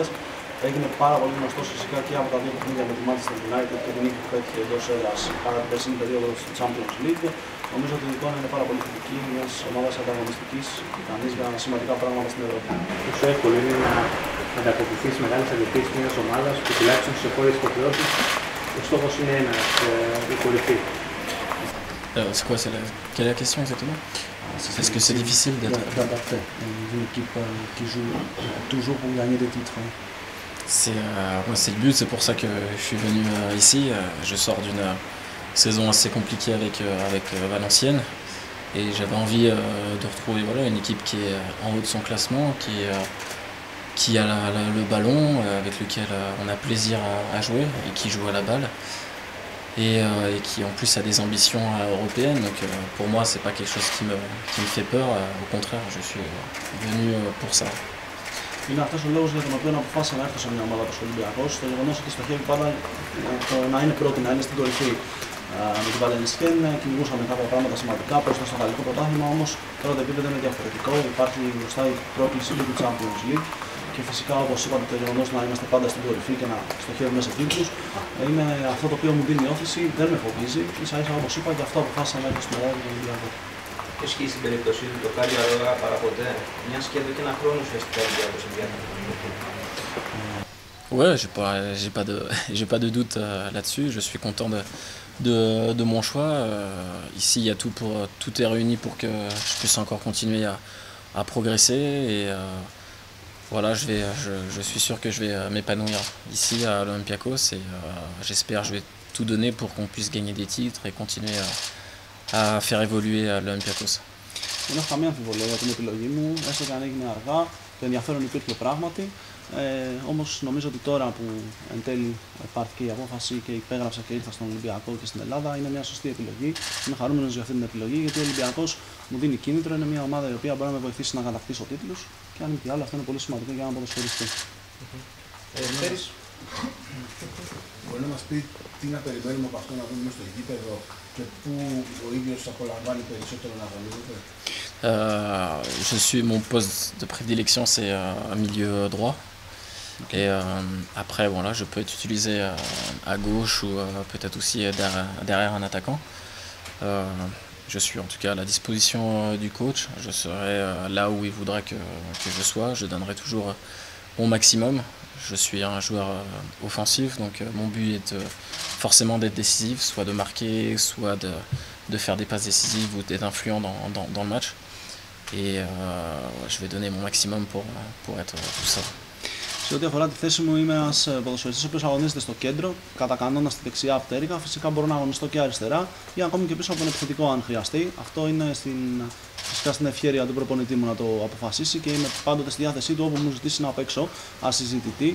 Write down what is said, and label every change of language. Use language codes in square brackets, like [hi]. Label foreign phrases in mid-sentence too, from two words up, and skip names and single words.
[el] Έγινε πάρα πολύ γνωστός φυσικά και από τα δύο παιχνίδια με τη Manchester United και την νίκη που πέτυχε εντός έδρας κατά την περσίνη περίοδο του Champions League. Νομίζω ότι η εικόνα είναι πάρα πολύ θετική μιας ομάδας ανταγωνιστικής ικανής για σημαντικά πράγματα στην Ευρώπη. Πόσο εύκολο είναι να ανταποκριθεί στις μεγάλες απαιτήσεις μιας ομάδας που τουλάχιστον σε χώρες υποχρεώσεις ο στόχος είναι ένας, η κορυφή? [fr] C'est quoi, quelle est la question exactement? Est-ce que c'est difficile d'adapter une équipe qui joue toujours pour gagner des titres? C'est le but, c'est pour ça que je suis venu ici. Je sors d'une saison assez compliquée avec Valenciennes et j'avais envie de retrouver une équipe qui est en haut de son classement, qui a le ballon, avec lequel on a plaisir à jouer et qui joue à la balle. Et qui en plus a des ambitions européennes, donc pour moi c'est pas quelque chose qui me fait peur, au contraire je suis venu pour ça. [el] Είναι αυτός ο λόγος για τον οποίο αποφάσισα να έρθω σε μια ομάδα όπως ο Ολυμπιακός, το γεγονός ότι στοχεύει πάντα να είναι πρώτη, να είναι στην κορυφή. Με την Valenciennes κυνηγούσαμε κάποια πράγματα σημαντικά, προς το γαλλικό πρωτάθλημα όμως τώρα το επίπεδο είναι διαφορετικό, υπάρχει μπροστά η πρόκληση του Champions League. Και φυσικά, όπως είπατε, το γεγονός να είμαστε πάντα στην κορυφή και να στοχεύουμε σε τίτλους είναι αυτό το οποίο μου δίνει όθηση, δεν με φοβίζει. Ίσα-ίσα, όπως είπα, και αυτό αποφάσισα να έρθω στην Ελλάδα και τον Ολυμπιακό. Και ισχύει στην περίπτωσή του το Κάλιο Αρόγα παραποτέ, μιας και εδώ και ένα χρόνο ουσιαστικά ο Ολυμπιακός ενδιαφέρεται. [fr] Ouais, j'ai pas de doute là-dessus. Je suis content de mon choix. Ici, il y a tout est réuni pour que je puisse encore continuer à progresser et voilà, je suis sûr que je vais m'épanouir ici à l'Olympiakos et j'espère que je vais tout donner pour qu'on puisse gagner des titres et continuer à faire évoluer l'Olympiakos. [el] Δεν έχω καμία αμφιβολία για την επιλογή μου, έστω και αν έγινε αργά, το ενδιαφέρον υπήρχε πράγματι. Όμως νομίζω ότι τώρα που εν τέλει πάρθηκε η απόφαση και υπέγραψα και ήρθα στον Ολυμπιακό και στην Ελλάδα, είναι μια σωστή επιλογή. Είμαι χαρούμενος για αυτή την επιλογή γιατί ο Ολυμπιακός μου δίνει κίνητρο, είναι μια ομάδα η οποία μπορεί να με βοηθήσει να κατακτήσω τίτλους και αν μη τι άλλο αυτό είναι πολύ σημαντικό για έναν ποδοσφαιριστή. Μπορεί να μας πει τι να περιμένουμε από αυτό να δούμε στο γήπεδο και πού ο ίδιος απολαμβάνει περισσότερο να αγωνίζεται? [fr] Mon poste de prédilection c'est milieu droit. Et après voilà, je peux être utilisé à gauche ou peut-être aussi derrière un attaquant. je suis en tout cas à la disposition du coach. Je serai là où il voudra que je sois. Je donnerai toujours mon maximum. Je suis un joueur offensif, donc mon but est forcément d'être décisif, soit de marquer, soit de faire des passes décisives ou d'être influent dans le match. Et je vais donner mon maximum pour être tout ça. [el] Σε ό,τι αφορά τη θέση μου, είμαι ένας ποδοσφαιριστής ο οποίος αγωνίζεται στο κέντρο, κατά κανόνα στη δεξιά πτέρυγα. Φυσικά μπορώ να αγωνιστώ και αριστερά ή ακόμη και πίσω από τον επιθετικό αν χρειαστεί. Αυτό είναι φυσικά στην ευχέρεια του προπονητή μου να το αποφασίσει και είμαι πάντοτε στη διάθεσή του όπου μου ζητήσει να παίξω ασυζητητή.